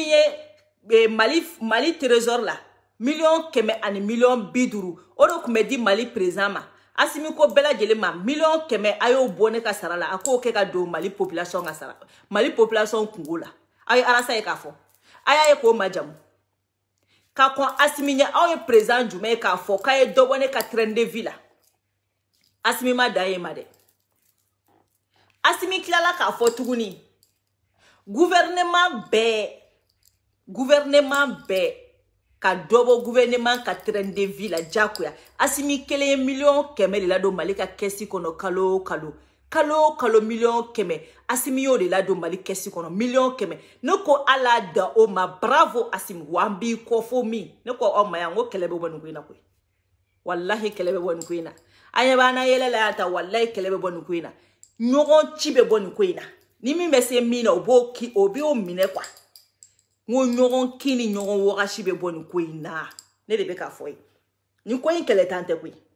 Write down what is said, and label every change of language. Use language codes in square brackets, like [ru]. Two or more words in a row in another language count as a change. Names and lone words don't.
[bm] ye Mali trésor la 100 ani 50 o de tun bɛ di Mali président ma Asimi ko bɛɛ lajɛlen ma 100 a y'o bɔ ne ka sara la a k'o kɛ ka don Mali population ka sara Mali population kungo la aw ye Arasa ye k'a fɔ a y'a ye k'o majamu ka kɔn Asimi ɲɛ aw ye président jumɛn ye k'a fɔ k'a ye dɔ bɔ ne ka [fr] train de vie [bm] la Asimi ma dan ye ma dɛ Asimi tilala k'a fɔ tuguni gouvernement bɛɛ ka dɔ bɔ gouvernement ka [fr] train de vie [bm] la jakoya Asimi kelen ye 100 de la don Mali ka kɛsi kɔnɔ kalo 100 Asimi y'o de la don Mali kɛsi kɔnɔ 100 ne ko ala da o ma bravo Asimi wa n b'i kɔ fo min ne ko aw ma yan n ko kɛlɛ bɛ bɔ nin ko in na koyi wallahi kɛlɛ bɛ bɔ nin ko in na an ɲɛ b'an na yɛlɛ la yan ta wallahi kɛlɛ bɛ bɔ nin ko in na ɲɔgɔn ci bɛ bɔ nin ko in na ni min bɛ se min na o b'o minɛ quoi n ko ɲɔgɔn kin ni ɲɔgɔn wagasi bɛ bɔ nin ko in na ne de bɛ k'a fɔ ye nin ko in kɛlɛ tan tɛ koyi